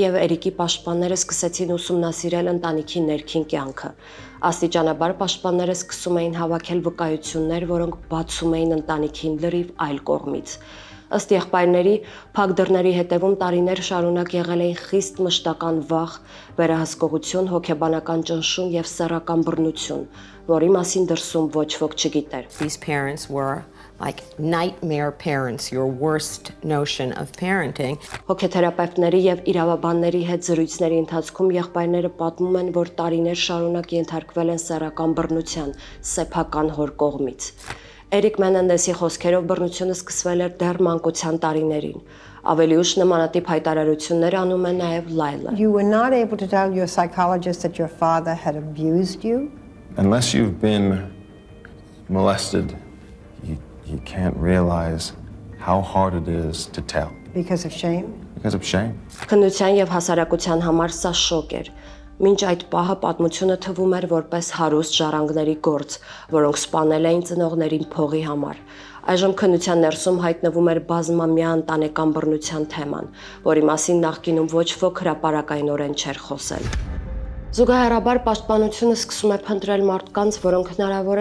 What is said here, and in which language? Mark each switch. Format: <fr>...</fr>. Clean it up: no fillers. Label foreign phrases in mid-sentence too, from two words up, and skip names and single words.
<hy>եւ Էրիկի պաշտպանները սկսեցին ուսումնասիրել ընտանիքի ներքին կյանքը։ Աստիճանաբար պաշտպանները սկսում էին հավաքել վկայություններ, որոնք բացում էին ընտանիքին լրիվ այլ կողմից։ Ըստ եղբայրների, փակ դռների հետևում տարիներ շարունակ եղել էին խիստ մշտական վախ, վերահսկողություն, հոգեբանական ճնշում եւ սեռական բռնություն, որի մասին դրսում ոչ ոք չգիտեր։</hy> <en>These parents were like nightmare parents, your worst notion of parenting.</en> <hy>Հոգեթերապևտների եւ իրավաբանների հետ զրույցների ընթացքում եղբայրները պատմում են, որ տարիներ շարունակ ենթարկվել են սեռական բռնության, սեփական հոր կողմից։ Էրիկ Մենենդեսի խոսքերով բռնությունը սկսվել էր դեռ մանկության տարիներին։ Ավելի ուշ նմանատիպ հայտարարություններ անում է նաև Լայլը։</hy> <en>You were not able to tell your psychologist that your father had abused you? Unless you've been molested, you can't realize how hard it is to tell. Because of shame? Because of shame.</en> <hy>Քննության եւ հասարակության համար սա շոկ էր։ Մինչ այդ պահը պատմությունը թվում էր որպես հարուստ ժառանգների գործ, որոնք սպանել էին ծնողներին փողի համար։ Այժմ քննության ներսում հայտնվում էր բազմամյա ընտանեկան բռնության թեման, որի մասին նախկինում ոչ ոք հրապարակայնորեն չէր խոսել։ Զուգահեռաբար պաշտպանությունը սկսում է փնտրել մարդկանց, որոնք հնարավոր է</hy>